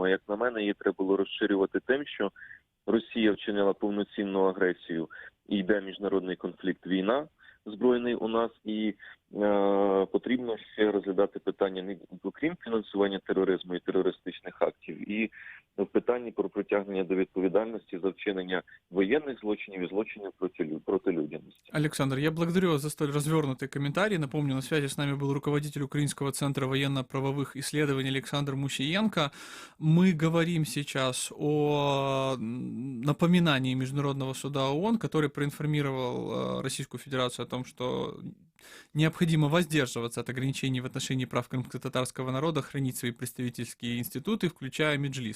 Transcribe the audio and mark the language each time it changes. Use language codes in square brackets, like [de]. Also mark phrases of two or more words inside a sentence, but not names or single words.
[uk] А як на мене, її треба було розширювати тим, що Росія вчинила повноцінну агресію і йде міжнародний конфлікт, війна збройний у нас, і потрібно ще розглядати питання, не окрім фінансування тероризму і терористичних актів, і в питанні про притягнення до відповідальності за вчинення военных злочинов и злочинов проти людяности. [ru] Александр, я благодарю вас за столь развернутый комментарий. Напомню, на связи с нами был руководитель Украинского центра военно-правовых исследований Александр Мусиенко. Мы говорим сейчас о напоминании Международного суда ООН, который проинформировал Российскую Федерацию о том, что необходимо воздерживаться от ограничений в отношении прав крымско-татарского народа, хранить свои представительские институты, включая Меджлис.